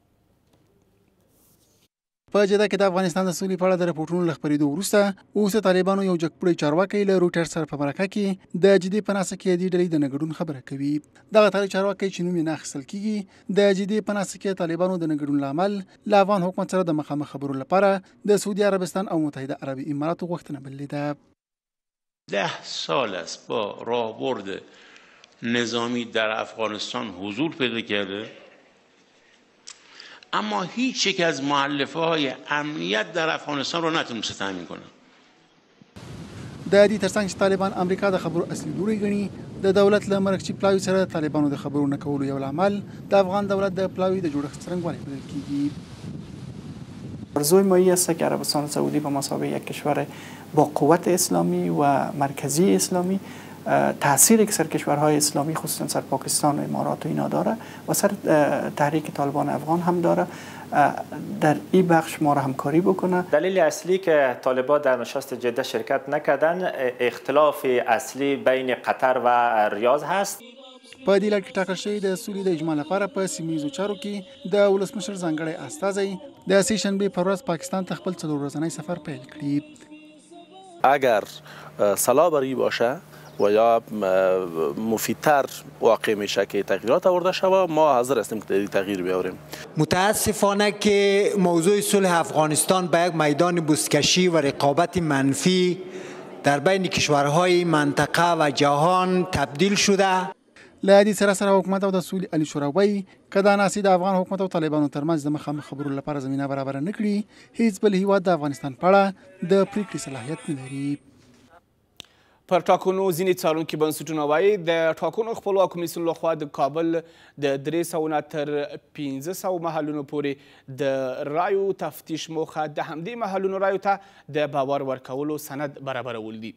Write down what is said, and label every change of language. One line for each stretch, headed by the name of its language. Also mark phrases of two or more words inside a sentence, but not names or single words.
Pashto: په جده کې د افغانستان د سولې په اړه د راپورټونو له خپرېدو وروسته اوس د طالبانو یو جګپوړی چارواکی له رویټرز سره په مرکه کې د جدې په ناسه کې دې ډلې د نه ګډون خبره کوي. دغه طالب چارواکی چې نوم یې نه اخیستل کېږي د جدې په ناسه کې طالبانو د نه ګډون له امل له افغان حکومت سره د مخامخ خبرو لپاره د سعودي عربستان او متحده عربي اماراتو غوښتنه بللې
Persian: 10 سال است با راهبرد نظامی در افغانستان حضور پیدا کرده، اما هیچ یک از مؤلفه‌های امنیت در افغانستان رو نتونسته تامین کنه.
Pashto: د دې ترڅنګ چې طالبان امریکا د خبرو اصلي لوری ګڼي، د دولت له مرکچي پلاوي سره د طالبانو د خبرو نه کولو یو عامل د افغان دولت د پلاوي د جوړښت څرنګوالی بلل کېږي.
Persian: آرزوی ما است که عربستان سعودی به مثابه یک کشور با قوت اسلامی و مرکزی اسلامی تأثیری که سر کشورهای اسلامی خصوصا سر پاکستان و امارات و اینا داره و سر تحریک طالبان افغان هم داره، در این بخش ما را همکاری بکنه. دلیل اصلی که طالبان در نشست جده شرکت نکردن اختلاف اصلی بین قطر و ریاض هست.
Pashto: په دې لړ کې ټاکل شوی د سولې د اجماع لپاره په سیمهییزو چارو کې د ولسمشر ځانګړی استازی د سې شنبې پر ورځ پاکستان ته خپل 4 ورځنی سفر پیل کړي.
Persian: اگر صلابری باشه و یا مفیدتر واقع میشه که تغییرات آورده شود، ما حاضر هستیم که تغییر بیاوریم. متاسفانه که موضوع صلح افغانستان به یک میدان بزکشی و رقابت منفی در بین کشورهای منطقه و جهان تبدیل شده.
Pashto: له دې سره حکومت او د سولې عالی شورا وایي که دا ناسې د افغان حکومت او طالبانو ترمنځ د مخامخ خبرو لپاره زمینه برابره نه کړي، هیڅ بل هیواد د افغانستان په اړه د پریکړې صلاحیت نه لري. پر ټاکنو ځینې څارونکي بنسټونه وایي د ټاکنو خپلواک کمیسیون لخوا د کابل د 300 نه تر 1500 محلونو پورې د رایو تفتیش موخه د همدې محلونو رایو ته د باور ورکولو سند برابرول دي.